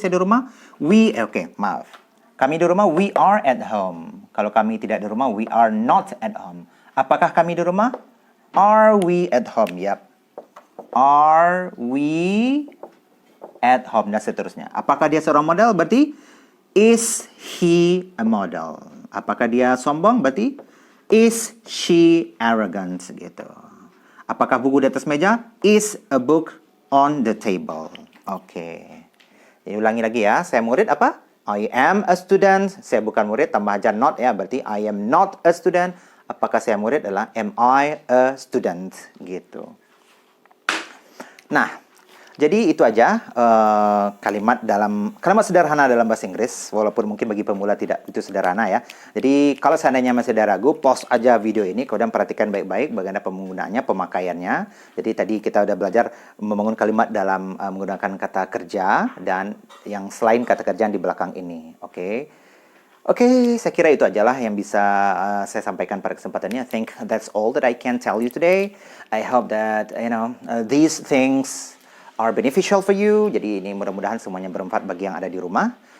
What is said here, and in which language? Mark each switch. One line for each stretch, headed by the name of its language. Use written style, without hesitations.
Indonesian: Saya di rumah maaf. Kami di rumah,
English: we are at home.
Indonesian: Kalau kami tidak di rumah,
English: we are not at home.
Indonesian: Apakah kami di rumah?
English: Are we at home? Yap. Are we at home?
Indonesian: Dan seterusnya. Apakah dia seorang model?
English: Berarti is he a model?
Indonesian: Apakah dia sombong?
English: Berarti is she arrogant?
Indonesian: Gitu. Apakah buku di atas meja?
English: Is a book on the table?
Indonesian: Oke. Jadi ulangi lagi ya. Saya murid apa?
English: I am a student.
Indonesian: Saya bukan murid, tambah aja not ya. Berarti
English: I am not a student.
Indonesian: Apakah saya murid adalah
English: am I a student?
Indonesian: Gitu. Nah, jadi itu aja kalimat sederhana dalam bahasa Inggris, walaupun mungkin bagi pemula tidak itu sederhana ya. Jadi kalau seandainya masih ada ragu, pause aja video ini, kemudian perhatikan baik-baik bagaimana penggunaannya, pemakaiannya. Jadi tadi kita udah belajar membangun kalimat dalam menggunakan kata kerja dan yang selain kata kerja di belakang ini. Oke, saya kira itu ajalah yang bisa saya sampaikan pada kesempatan ini.
English: I think that's all that I can tell you today. I hope that these things are beneficial for you.
Indonesian: Jadi ini mudah-mudahan semuanya bermanfaat bagi yang ada di rumah.